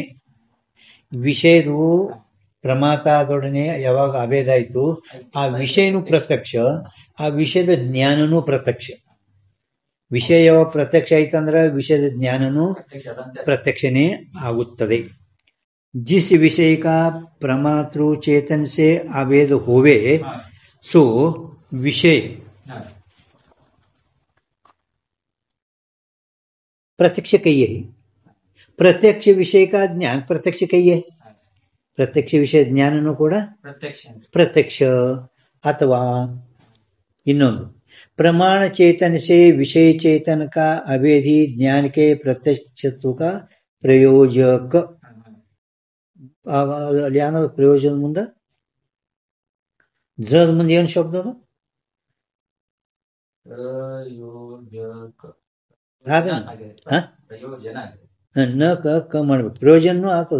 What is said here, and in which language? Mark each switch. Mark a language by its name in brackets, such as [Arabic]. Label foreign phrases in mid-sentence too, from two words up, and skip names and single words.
[Kannada] ವಿಷಯದು ಪ್ರಮಾತದೊಡನೆ ಯಾವಾಗ ಅಭೇದ ಆಯ್ತು, ಆ ವಿಷಯನೂ ಪ್ರತ್ಯಕ್ಷ, ಆ ವಿಷಯದ ಜ್ಞಾನನೂ ಪ್ರತ್ಯಕ್ಷ. ವಿಷಯ ಯಾವಾಗ ಪ್ರತ್ಯಕ್ಷ ಆಯ್ತಂದ್ರೆ ವಿಷಯದ ಜ್ಞಾನನೂ ಪ್ರತ್ಯಕ್ಷನೇ ಆಗುತ್ತದೆ. [Hindi] जिस विषय का प्रमातृ चेतन से अभेद होवे सो विषय प्रत्यक्ष कहिए. प्रत्यक्ष विषय का ज्ञान प्रत्यक्ष कहिए. प्रत्यक्ष विषय ज्ञानನೂ ಕೂಡ प्रत्यक्ष. अथवा ಇನ್ನೊಂದು प्रमाण चेतन से विषय चेतन का अभेद ही ज्ञान के प्रत्यक्षत्व का प्रयोजक. [Kannada] ಅಲ್ಲಿ ಏನದು ಪ್ರಯೋಜನ ಮುಂದೆ? ಜದ ಮುಂದೆ ಏನು ಶಬ್ದ ಅದು? ನ ಕ ಮಾಡ್ಬೇಕು. ಪ್ರಯೋಜನ ಆಗ್ತದ.